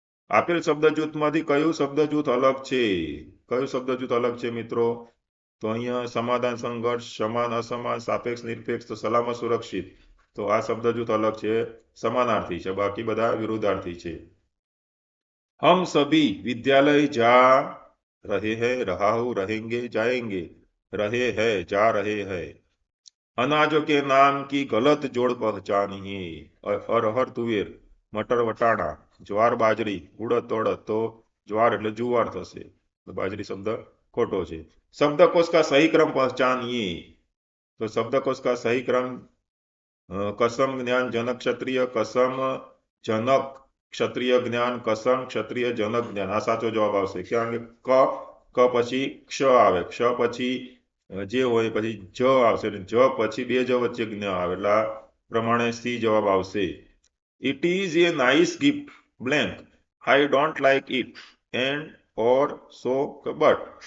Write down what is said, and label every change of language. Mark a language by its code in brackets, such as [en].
[gu] આપેલ શબ્દ જૂથમાંથી કયું શબ્દ જૂથ અલગ છે? કયું શબ્દ જૂથ અલગ છે મિત્રો? તો અહીંયા સમાધાન, સંઘર્ષ, સમાન, અસમાન, સાપેક્ષ, નિરપેક્ષ, તો સલામત, સુરક્ષિત. તો આ શબ્દ જૂથ અલગ છે, સમાનાર્થી છે, બાકી બધા વિરુદ્ધાર્થી છે. [hi] हम सभी विद्यालय जा रहे हैं, रहा हूं, रहेंगे, जाएंगे, रहे हैं, जा रहे हैं. अनाजों के नाम की गलत जोड़ पहचानिए. अरहर, तुवेर, मटर, वटाणा, ज्वार, बाजरी, उड़द, अड़द. [gu] तो ज्वार એટલે જુવાર થશે, તો બાજરી શબ્દ ખોટો છે. [hi] शब्दकोश का सही क्रम पहचानिए. तो शब्दकोश का सही क्रम कसम, ज्ञान, जनक, क्षत्रिय, कसम, जनक, ક્ષત્રિય જ્ઞાન, કસમ, ક્ષત્રિય, જનક જ્ઞાન. [gu] આ સાચો જવાબ આવશે. કારણ કે ક પછી ક્ષ આવે, ક્ષ પછી જે હોય પછી જ આવશે, જ પછી બે જ વચ્ચે જ્ઞ આવે, એટલે આ પ્રમાણે સી જવાબ આવશે. [en] It is a nice gift blank, I don't like it, and, or, so કે but.